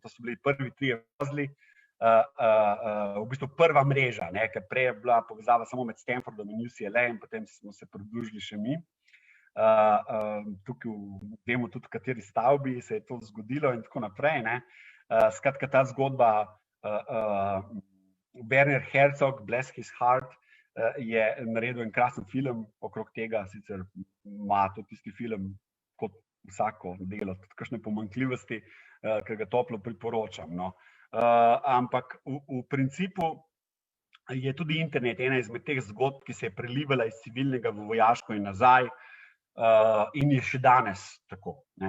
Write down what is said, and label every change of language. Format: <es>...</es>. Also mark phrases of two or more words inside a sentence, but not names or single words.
<sl>To so bili prvi trije vozli, v bistvu prva mreža, ne? Ker prej je bila povezava samo med Stanfordom in UCLA in potem smo se pridružili še mi. Tukaj vemo tudi, v kateri stavbi se je to zgodilo in tako naprej, ne? Skratka, ta zgodba, Werner Herzog,</sl> <en>Bless his heart,</en> <sl>je naredil en krasen film okrog tega, sicer ima to tisti film kot vsako delo, tudi kakšne pomanjkljivosti, ki ga toplo priporočam, no. Ampak v principu je tudi internet ena izmed teh zgodb, ki se je prelivala iz civilnega v vojaško in nazaj, in je še danes tako, ne.</sl>